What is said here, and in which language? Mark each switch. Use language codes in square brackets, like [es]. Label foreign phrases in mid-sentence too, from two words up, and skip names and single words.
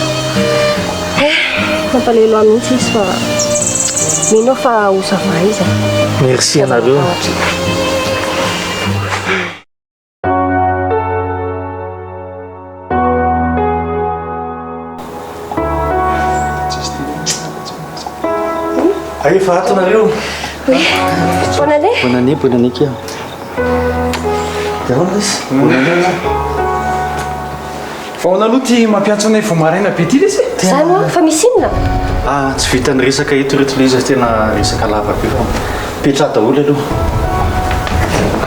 [mg] mampalelo mihitsy izy fa mino fa osava izy merci anareo efa atonareo [fr] bonne année bonne année kia [mg] faona aloha ty mampiantso anay vo maraina be ty lesy zany fa misy inona tsy vitany resaka eto reto le izy tena resaka lava be fa petra daholo aloha